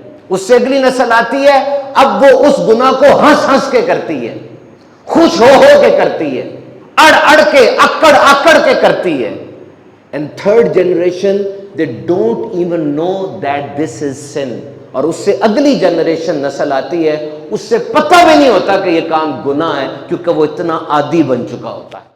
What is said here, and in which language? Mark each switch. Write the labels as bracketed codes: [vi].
[ur] اس سے اگلی نسل آتی ہے, اب وہ اس گناہ کو ہنس ہنس کے کرتی ہے, خوش ہو کے کرتی ہے, اڑ اڑ کے, اکڑ اکڑ کے کرتی ہے. [en] And third generation they don't even know that this is sin. [ur] اور اس سے اگلی جنریشن نسل آتی ہے, اس سے پتہ بھی نہیں ہوتا کہ یہ کام گناہ ہے, کیونکہ وہ اتنا عادی بن چکا ہوتا ہے.